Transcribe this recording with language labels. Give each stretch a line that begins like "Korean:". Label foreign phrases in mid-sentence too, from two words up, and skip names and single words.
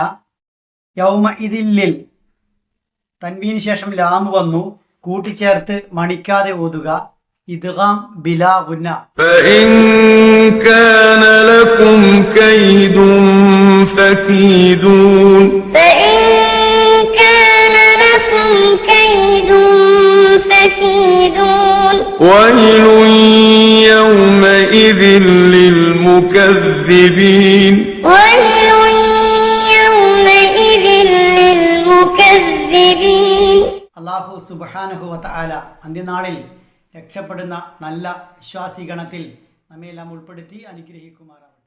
Malayalam: യൗമഇദിൽ, തൻവീന് ശേഷം ലാം വന്നു, കൂട്ടിച്ചേർത്ത് മണിക്കാതെ ഓതുക.
Arabic: إدغام بلا غنة. فإن كان لكم كيد فكيدون. فإن كان لكم كيد فكيدون. ويل يومئذ للمكذبين. ويل يومئذ للمكذبين. الله سبحانه وتعالى
Malayalam: അന്ത്യനാളിൽ രക്ഷപ്പെടുന്ന നല്ല വിശ്വാസിഗണത്തിൽ നമ്മെല്ലാം ഉൾപ്പെടുത്തി അനുഗ്രഹിക്കുമാറാകട്ടെ.